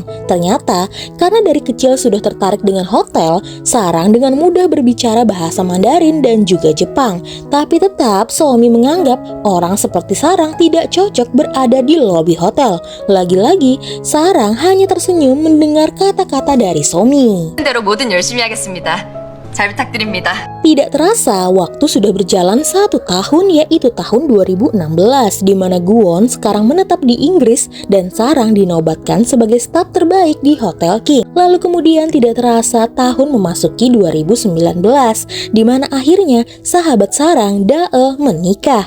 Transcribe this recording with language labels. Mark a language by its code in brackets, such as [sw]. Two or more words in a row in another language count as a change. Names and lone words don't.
[id] Ternyata, karena dari kecil sudah tertarik dengan hotel, Sarang dengan mudah berbicara bahasa Mandarin dan juga Jepang. Tapi tetap So-mi menganggap orang seperti Sarang tidak cocok berada di lobi hotel. Lagi-lagi Sarang hanya tersenyum mendengar kata-kata dari So-mi. [ko] 대로 뭐든 열심히 하겠습니다. 잘 부탁드립니다. [id] Tidak terasa waktu sudah berjalan 1 tahun, yaitu tahun 2016, di mana Guwon sekarang menetap di Inggris dan Sarang dinobatkan sebagai staf terbaik di Hotel King. Lalu kemudian tidak terasa tahun memasuki 2019, di mana akhirnya sahabat Sarang, Daeul, menikah.